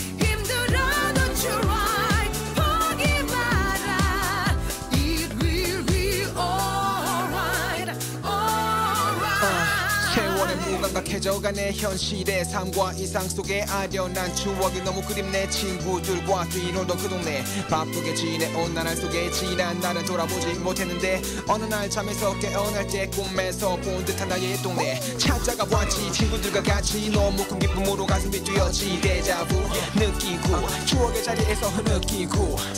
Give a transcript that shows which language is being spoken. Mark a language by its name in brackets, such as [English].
[Korean] 힘들어도 [English] try, [Korean] 포기 마라. [English] It will be alright, alright. [Korean] 세월의 무감각해져가네 현실의 삶과 이상 속에 아련한 추억이 너무 그립네 친구들과 뛰놀던 그 동네 바쁘게 지내온 나날 속에 지난 날은 돌아보지 못했는데 어느 날 잠에서 깨어날 때 꿈에서 본 듯한 나의 동네 찾아가 보았지 친구들과 같이 너무 큰 기쁨으로 가슴이 뛰었지 데자부 느끼고 추억의 자리에서 흐느끼고